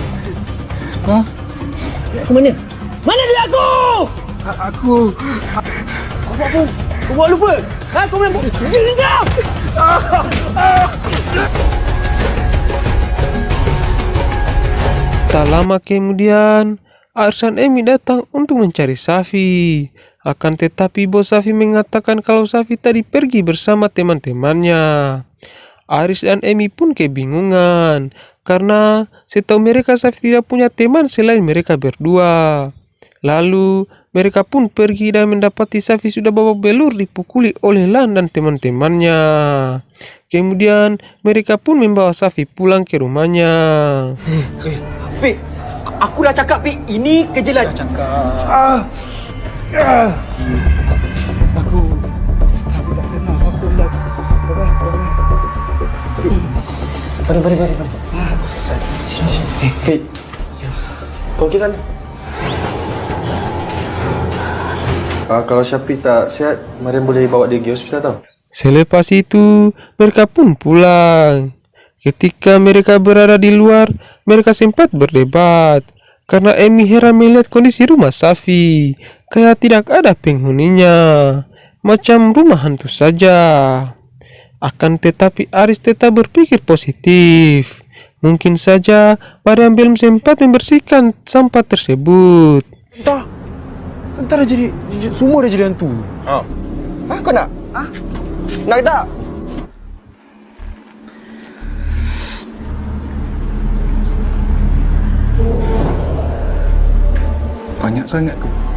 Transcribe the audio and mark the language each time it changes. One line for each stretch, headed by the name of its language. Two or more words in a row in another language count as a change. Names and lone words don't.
Malay: Ha? Aku mana? Mana dia aku? Aku... Apa? Kau buat lupa? Ha? Kau main kerja ni kau?
Indonesian: Tak lama kemudian, Aris dan Emi datang untuk mencari Safi. Akan tetapi bos Safi mengatakan kalau Safi tadi pergi bersama teman-temannya. Aris dan Emi pun kebingungan karena setahu mereka Safi tidak punya teman selain mereka berdua. Lalu mereka pun pergi dan mendapati Safi sudah babak belur dipukuli oleh Lan dan teman-temannya. Kemudian mereka pun membawa Safi pulang ke rumahnya.
Malay: Pi, aku dah cakap, Pi. Ini kerja Lan. Aku tak kenal siapa Lan. Mari. Sini. Pi. Kau okey kan? Kalau Syafiq tak sihat, Mariam boleh bawa dia pergi hospital tau. Selepas itu, mereka pun pulang.
Indonesian: Ketika mereka berada di luar, mereka sempat berdebat. Karena Emi heran melihat kondisi rumah Safi. Kayak tidak ada penghuninya.
Malay: Macam rumah hantu saja.
Indonesian: Akan tetapi Aris tetap berpikir positif. Mungkin saja Mariam belum sempat membersihkan sampah tersebut.
Malay: Entar jadi semua dah jadi hantu. Ha, kau nak? Ha? Nak tak? Banyak sangat kau.